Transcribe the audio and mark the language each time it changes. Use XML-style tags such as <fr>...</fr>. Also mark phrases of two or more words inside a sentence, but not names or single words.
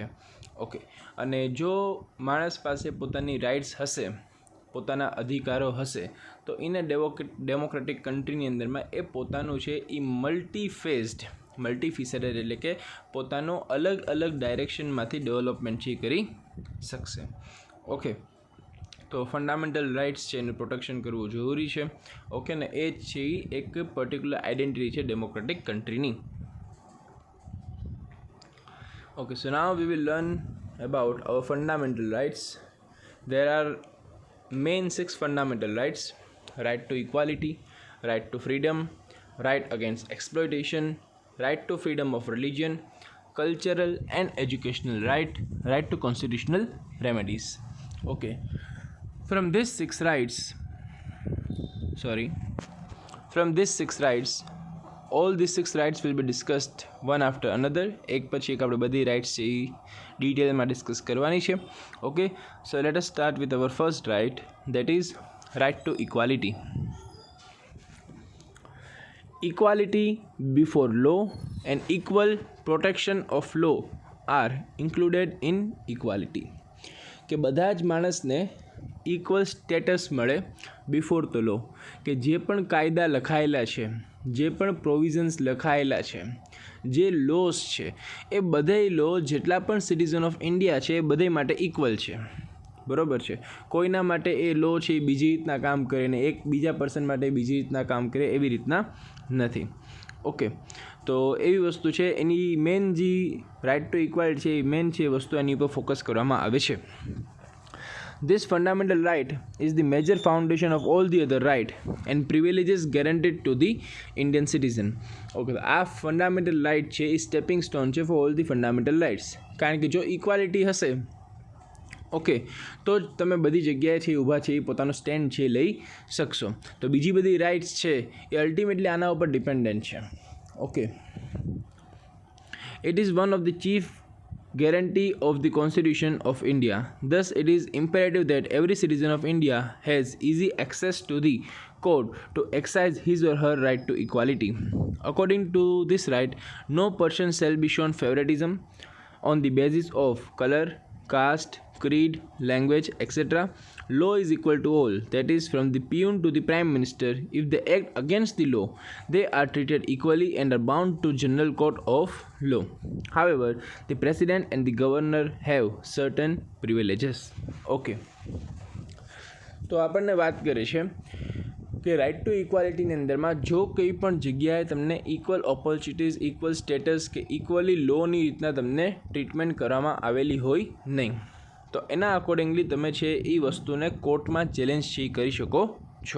<gu>ઓકે, અને જો માણસ પાસે પોતાની રાઇટ્સ હશે, પોતાના અધિકારો હશે, તો</gu> <en>in democratic</en> <gu>કન્ટ્રીની અંદરમાં એ પોતાનું છે એ મલ્ટીફેસેટેડ એટલે કે પોતાનો અલગ અલગ ડાયરેક્શનમાંથી ડેવલપમેન્ટ છે કરી શકશે. ઓકે, તો</gu> <en>fundamental rights</en> <gu>છે એનું પ્રોટેક્શન કરવું જરૂરી છે. ઓકે, ને એ જ છે એક</gu> <en>particular identity</en> <gu>છે ડેમોક્રેટિક કન્ટ્રીની.</gu> <en>Okay, so now we will learn about our fundamental rights. There are main 6 fundamental rights: right to equality, right to freedom, right against exploitation, right to freedom of religion, cultural and educational right, right to constitutional remedies. Okay, from these 6 rights, sorry, from these 6 rights, all these 6 rights will be discussed one after another.</en> <gu>એક પછી એક આપણે બધી રાઇટ્સ છે એ ડિટેલમાં ડિસ્કસ કરવાની છે.</gu> <en>Okay, so let us start with our first right, that is right to equality. Equality before law and equal protection of law are included in equality.</en> <gu>કે બધા જ માણસને</gu> <en>equal status</en> <gu>મળે</gu> <en>before the law.</en> <gu>કે જે પણ કાયદા લખાયેલા છે, જે પણ પ્રોવિઝન્સ લખાયેલા છે, જે લોસ છે, એ બધાય લો જેટલા પણ</gu> <en>citizen of India</en> <gu>છે એ બધાય માટે ઇક્વલ છે. બરાબર છે. કોઈના માટે એ લો છે એ બીજી રીતના કામ કરે ને એક બીજા પર્સન માટે બીજી રીતના કામ કરે એવી રીતના નથી. ઓકે, તો એવી વસ્તુ છે. એની મેન જે</gu> <en>right to equality</en> <gu>છે એ મેન છે એ વસ્તુ એની ઉપર ફોકસ કરવામાં આવે છે.</gu> <en>This fundamental right is the major foundation of all the other right and privileges guaranteed to the Indian citizen.</en> <gu>Okay, આ</gu> <en>fundamental right</en> <gu>છે એ</gu> <en>stepping stone</en> <gu>છે</gu> <en>for all the fundamental rights.</en> <gu>કારણ કે જો ઇક્વાલિટી હશે, ઓકે, તો જ તમે બધી જગ્યાએ છે ઊભા છે એ પોતાનો સ્ટેન્ડ છે લઈ શકશો. તો બીજી બધી રાઇટ્સ છે એ અલ્ટિમેટલી આના ઉપર ડિપેન્ડન્ટ છે. ઓકે,</gu> <en>it is one of the chief guarantee of the Constitution of India. Thus, it is imperative that every citizen of India has easy access to the court to exercise his or her right to equality. According to this right, no person shall be shown favoritism on the basis of color, caste, creed, language, etc. Law is equal to all, that is, from the peon to the prime minister. If they act against the law, they are treated equally and are bound to general court of law. However, the president and the governor have certain privileges.</en> <gu>Okay, તો આપણને વાત કરે છે કે</gu> <en>right to equality</en> <gu>અંદરમાં જો કંઈ પણ જગ્યાએ તમને</gu> <en>equal opportunities, equal status</en> <gu>કે ઇક્વલી લોની રીતના તમને ટ્રીટમેન્ટ કરવામાં આવેલી હોય નહીં, તો એના અકોર્ડિંગલી તમે છે એ વસ્તુને કોર્ટમાં ચેલેન્જ છે એ કરી શકો છો.</gu>